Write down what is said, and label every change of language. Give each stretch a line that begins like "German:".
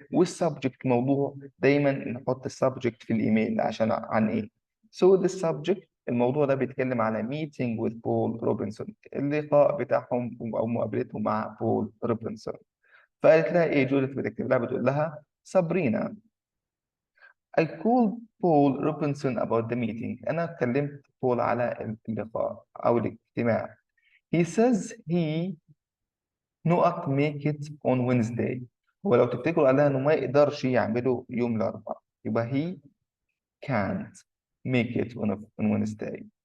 Arabic: والسبجكت موضوع دايما نحط السبجكت في الإيميل عشان عن إيه؟
English: So the subject
Arabic: الموضوع ده بيتكلم على
English: meeting with Paul Robinson
Arabic: اللقاء بتاعهم أو مقابلتهم مع بول روبنسون. فقالت لها إيه جوديث بتكتب لها بتقول لها سابرينا
English: I called Paul Robinson about the meeting.
Arabic: أنا كلمت بول على اللقاء أو الاجتماع.
English: He says he not make it on Wednesday.
Arabic: هو لو تفتكروا قال لها إنه ما يقدرش يعمله يوم الأربعاء. يبقى
English: he can't make it on Wednesday.